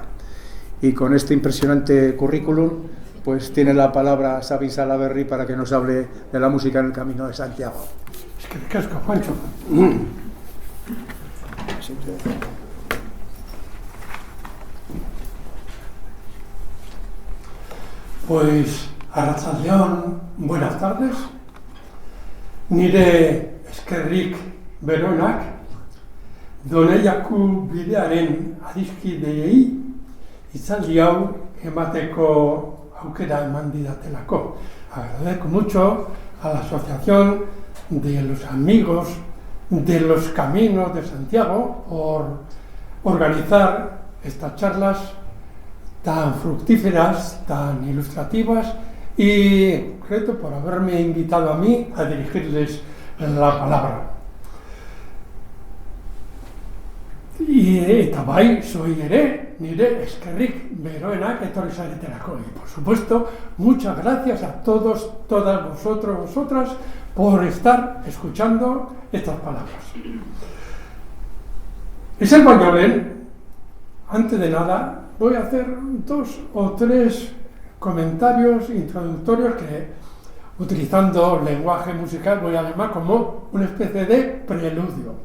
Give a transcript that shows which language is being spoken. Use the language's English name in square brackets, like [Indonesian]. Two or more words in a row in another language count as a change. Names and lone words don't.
[Spanish] Y con este impresionante currículum, pues tiene la palabra Sabin Salaberry para que nos hable de la música en el Camino de Santiago. Es que casco, Juancho. Pues, arratsaldeon, buenas tardes. [Basque] Nire eskerrik beroenak, Doneiaku bidearen adiskideei hitzaldi hau emateko aukera eman didatelako. [Spanish] Agradezco mucho a la Asociación de los Amigos de los Caminos de Santiago por organizar estas charlas tan fructíferas, tan ilustrativas, y en concreto por haberme invitado a mí a dirigirles la palabra. [Basque] Eta bai, soy ere, nire eskerrik beroenak etorri zaretelako. [Spanish] Y por supuesto, muchas gracias a todos, todas vosotros, vosotras, por estar escuchando estas palabras. Es el bañolén. Antes de nada, voy a hacer 2 o 3 comentarios introductorios que, utilizando lenguaje musical, voy a llamar como una especie de preludio.